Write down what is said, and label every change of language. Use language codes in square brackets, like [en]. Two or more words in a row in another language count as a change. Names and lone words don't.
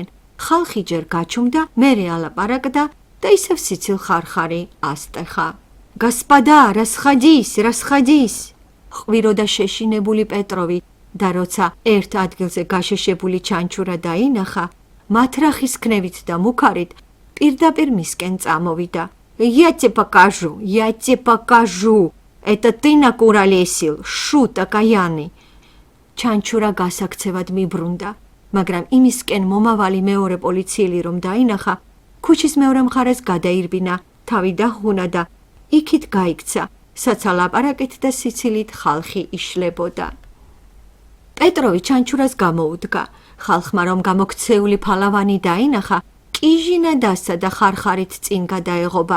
[ka] ხალხი ჯერ გაჩუმდა, მერე ალაპარაკდა და ისევ სიცილ ხარხარი ასტეხა. [ru] Господа, расходись? [ka] ყვიროდა შეშინებული პეტროვი და როცა ერთ ადგილზე გაშეშებული ჩანჩურა დაინახა, მათრახის ქნევით და მუქარით პირდაპირ მისკენ წამოვიდა. [ru] Я тебе покажу, это ты накуролесил, шут окаянный. [ka] ჩანჩურა გასაქცევად მიბრუნდა, მაგრამ იმისკენ მომავალი მეორე პოლიციელი რომ დაინახა, ქუჩის მეორე მხარეს გადაირბინა, თავი დაჰუნა და იქით გაიქცა, საცა ლაპარაკით და სიცილით ხალხი იშლებოდა. პეტროვი ჩანჩურას გამოუდგა. ხალხმა რომ გამოქცეული ფალავანი დაინახა, კიჟინა დასცა და ხარხარით წინ გადაეღობა.